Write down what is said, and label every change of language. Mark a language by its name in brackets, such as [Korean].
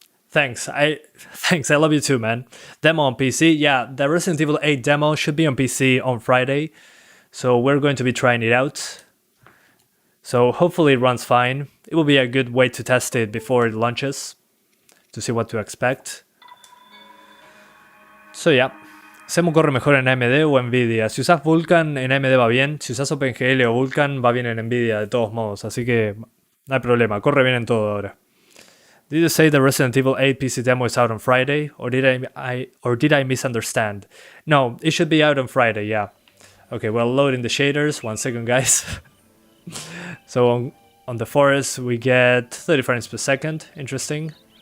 [English] Thanks, I love you too, man. Demo on PC, yeah, the Resident Evil 8 demo should be on PC on Friday. So we're going to be trying it out. So hopefully it runs fine. It will be a good way to test it before it launches, to see what to expect. So yeah, [Spanish] CEMU corre mejor en AMD o Nvidia. Si usas VULKAN en AMD va bien, si usas OpenGL o VULKAN va bien en Nvidia de todos modos, así que no hay problema, corre bien en todo ahora. [English] Did you say the Resident Evil 8 PC demo is out on Friday, or did I misunderstand? No, it should be out on Friday, yeah. Okay, well, loading the shaders. 1 second, guys. So on the forest, we get 30 frames per second. Interesting.